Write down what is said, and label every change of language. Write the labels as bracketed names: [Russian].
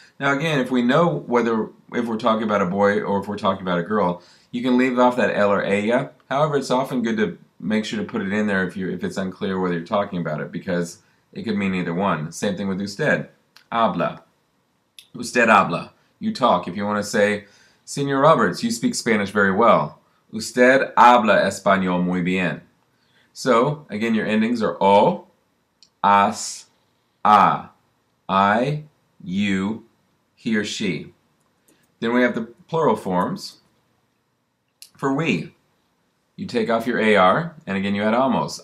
[English] Now again, if we know if we're talking about a boy or if we're talking about a girl, you can leave off that él or ella. However, it's often good to make sure to put it in there if it's unclear whether you're talking about it, because it could mean either one. Same thing with usted. Habla. [Spanish] Usted habla. [English] You talk. If you want to say, Señor Roberts, you speak Spanish very well. [Spanish] Usted habla español muy bien. [English] So, again, your endings are o, as, a. I, you, he or she. Then we have the plural forms. For we, you take off your AR, and again you add amos.